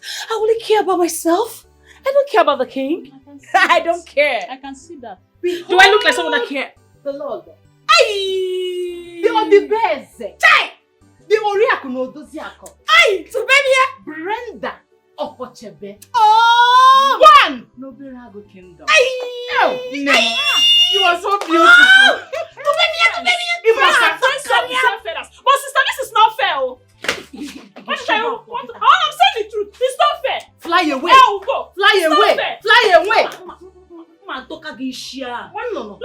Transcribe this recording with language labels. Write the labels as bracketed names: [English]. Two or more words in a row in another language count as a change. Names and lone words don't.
[English] I only care about myself. I don't care about the king. I don't care. I can see that. Do I look like someone that cares? The Lord. Aye! The Odibeze. Chai! The Oriaku no Doziako. Aye! So baby here. Brenda Okochebe. Oh! One! No Berago Kingdom. Aye! Oh! No! Aye. You are so beautiful. To baby here. You must have done some feathers. But sister, this is not fair. I'm saying the truth. It's not fair. Fly away. I'll go. Fly away. Fly away. Look at No.